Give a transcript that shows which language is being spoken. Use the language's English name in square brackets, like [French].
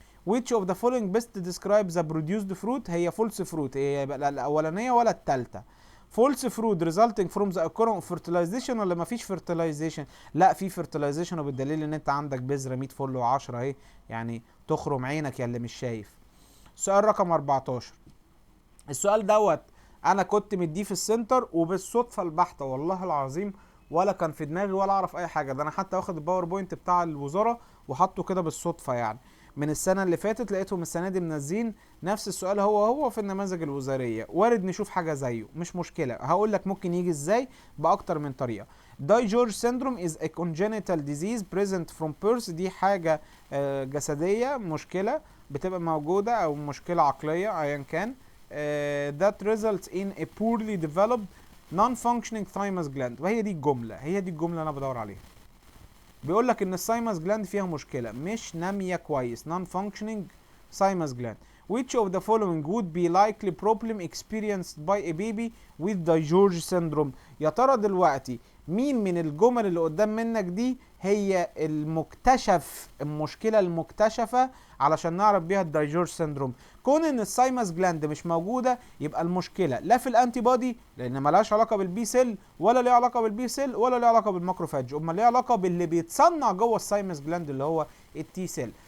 [English] which of the following best describes the produced fruit؟ [Arabic] هي فولس فروت، هي لا الاولانيه ولا الثالثه. فولس فروت [English] resulting from the occurrence of fertilization [Arabic] ولا مفيش fertilization؟ لا في fertilization، وبالدليل ان انت عندك بذره 100 فل و10 اهي، يعني تخرم عينك يا اللي مش شايف. سؤال رقم 14. السؤال دوت انا كنت مديه في السنتر وبالصدفه البحته والله العظيم، ولا كان في دماغي ولا اعرف اي حاجه، ده انا حتى واخد الباوربوينت بتاع الوزاره وحطه كده بالصدفه يعني. من السنه اللي فاتت لقيتهم السنه دي منزلين نفس السؤال هو في النماذج الوزاريه، وارد نشوف حاجه زيه، مش مشكله. هقول لك ممكن يجي ازاي باكتر من طريقه. [English] DiGeorge syndrome is a congenital disease present from birth، [Arabic] دي حاجه جسديه، مشكله بتبقى موجوده او مشكله عقليه ايا كان، [English] that results in a poorly developed non-functioning thymus gland. [Arabic] وهي دي الجملة، هي دي الجملة اللي انا بدور عليها. بيقول لك ان الثايمس جلاند فيها مشكلة، مش نامية كويس، [English] non-functioning thymus gland. which of the following would be likely problem experienced by a baby with DiGeorge syndrome؟ [Arabic] يا ترى دلوقتي مين من الجمل اللي قدام منك دي هي المكتشف، المشكلة المكتشفة علشان نعرف بيها الدايجورج سيندروم؟ كون ان الثايمس جلاند مش موجودة، يبقى المشكلة لا في الانتي بودي، لان ملهاش علاقة بالبي سيل، ولا ليها علاقة بالبي سيل، ولا ليها علاقة بالماكروفاج، امال ليها علاقة باللي بيتصنع جوه الثايمس جلاند اللي هو التي سيل.